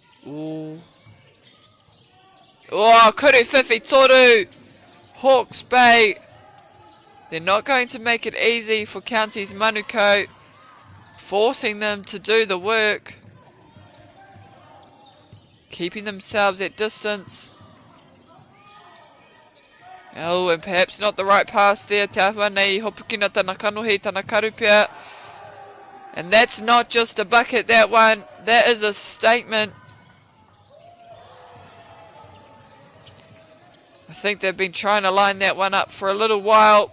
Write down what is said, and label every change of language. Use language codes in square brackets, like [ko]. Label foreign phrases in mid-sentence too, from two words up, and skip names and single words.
[mi] Ooh. Oh, kuru whiwhi toru. [en] Hawke's Bay. They're not going to make it easy for Counties Manukau, forcing them to do the work, keeping themselves at distance. Oh, and perhaps not the right pass there. [mi] Te ahua nei hopukina tana kanohi tana karupia. [en] And that's not just a bucket, that one. That is a statement. I think they've been trying to line that one up for a little while.